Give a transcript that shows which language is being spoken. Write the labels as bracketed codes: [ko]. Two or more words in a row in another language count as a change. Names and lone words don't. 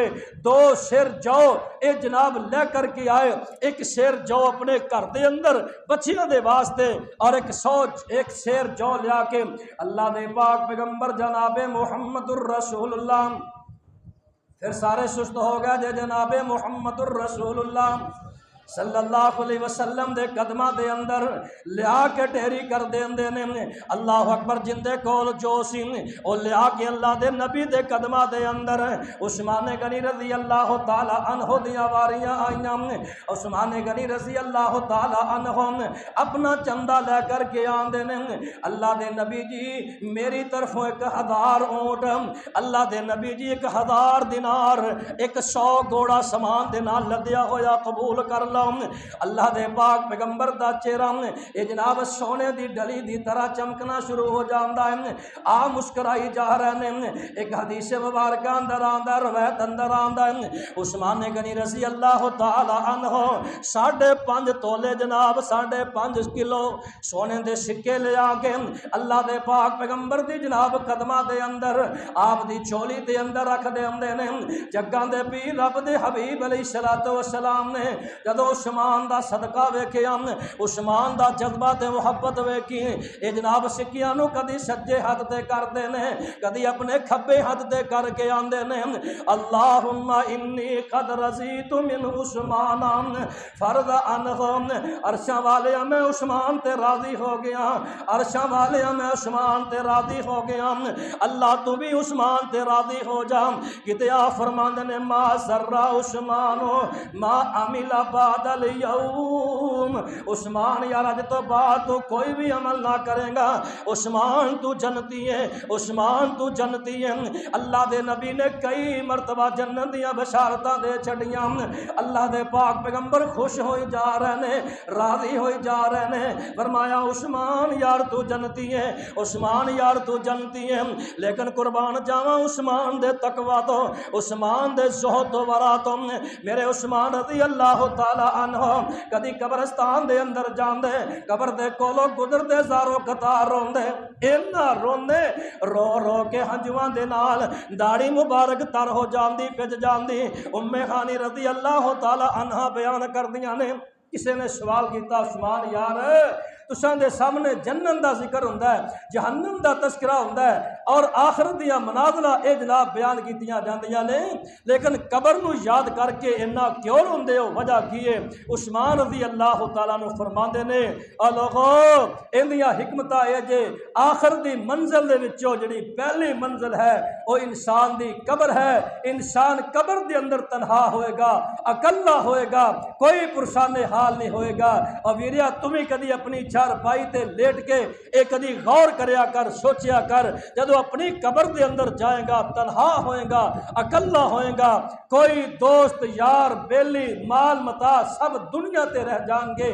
[pa] 2 سیر جو اے جناب لے کر کے آئے، ایک سیر جو اپنے گھر دے اندر بچیاں دے واسطے اور ایک سیر جو لیا کے اللہ دے پاک پیغمبر جناب محمد الرسول اللہ، پھر سارے سست ہو گئے جے جناب محمد الرسول اللہ [ar] صلی اللہ علیہ وسلم [pa] دے قدمہ دے اندر لیا کے ٹھہری کر دیندے نے۔ [ar] اللہ اکبر، [pa] جندے کول جو سی او لیا کے اللہ دے نبی دے قدمہ دے اندر عثمان غنی [ar] رضی اللہ تعالی عنہ [pa] دیاں واریاں آئیاں۔ عثمان غنی [ar] رضی اللہ تعالی عنہ [pa] اپنا چندہ لے کر کے آندے نے، اللہ دے نبی جی میری طرفوں 1000 اونٹ، اللہ دے نبی جی 1000 دینار، 100 گھوڑا سامان دے نال لدیا ہویا قبول کر لو۔ اللہ دے پاک پیغمبر دا چہرہ اے جناب سونے دی ڈلی دی طرح چمکنا شروع ہو جاندا ہے، آ مسکرائی جا رہے ہیں۔ ایک حدیث مبارکہ اندر آندا، روایت اندر آندا ہے، عثمان غنی [ar] رضی اللہ تعالی عنہ [pa] 5.5 تولے جناب 5.5 کلو سونے دے سکے لے آ کے اللہ دے پاک پیغمبر دی جناب قدمہ دے اندر آپ دی چولی دے اندر رکھ دے اندے نے۔ جگاں دے پیر رب دے حبیب [ar] علیہ السلام [pa] نے جدو عثمان دا صدقہ ویکھیا، عثمان دا جذبہ تے محبت ویکھی، اے جناب سکیاں نو کدی سجے ہاتھ تے کردے نے، کدی اپنے کھبے ہاتھ تے کر کے آندے نے، [ar] اللہم انی قد رضیت من عثمان فرض عنہ، [pa] عرشاں والے میں عثمان تے راضی ہو گیا، عرشاں والے میں عثمان تے راضی ہو گیا، اللہ تو بھی عثمان تے راضی ہو جا۔ کتے آ فرماندے نے [ar] ما ذرہ عثمان ما عمل بعد اليوم، [pa] عثمان یار اج تو بعد تو کوئی بھی عمل نہ کرے گا، عثمان تو جنتی ہے، عثمان تو جنتی ہے۔ اللہ دے نبی نے کئی مرتبہ جنت دیاں بشارتاں دے چھڑیاں، اللہ دے پاک پیغمبر خوش ہوئی جا رہے ہیں، راضی ہوئی جا رہے ہیں، فرمایا عثمان یار تو جنتی ہے، عثمان یار تو جنتی ہے، لیکن قربان جاواں عثمان دے تقوی تو، عثمان دے زہد و ورا تو، میرے عثمان [ar] رضی اللہ تعالی عنہ [pa] کدی قبرستان دے اندر جاندے، قبر دے کولو گزر دے زارو قطار روندے، اینا روندے رو رو کے ہنجواں دے نال داڑھی مبارک تر ہو جاندی پج جاندی۔ ام ہانی [ar] رضی اللہ تعالی عنہ [pa] بیان کر دیاں نے، کسی نے سوال کیتا عثمان یار تساں دے سامنے جنت دا ذکر ہوندا ہے، جہنم دا تذکرہ ہوندا ہے اور آخرت دیاں منازلہ اے جناب بیان کیتیاں جاندیاں نے، لیکن قبر نو یاد کر کے انہاں کیوں روندے ہو، وجہ کی ہے؟ عثمان [ar] رضی اللہ تعالیٰ عنہ [pa] فرماندے نے لوگو اندیاں حکمتاں اے جے آخرت دی منزل دے وچوں جڑی پہلی منزل ہے او انسان دی قبر ہے، انسان قبر دے اندر تنہا ہوئے گا، اکلا ہوئے گا، کوئی پرسان حال نہیں ہوئے گا۔ اور ویریا تمہیں کدی اپنی چارپائی تے لیٹ کے ایک کدی غور کریا کر، سوچیا کر، جدو اپنی قبر دے اندر جائے گا تنہا ہوئے گا، اکلا ہوئے گا، کوئی دوست یار بیلی مال متا سب دنیا تے رہ جان گے۔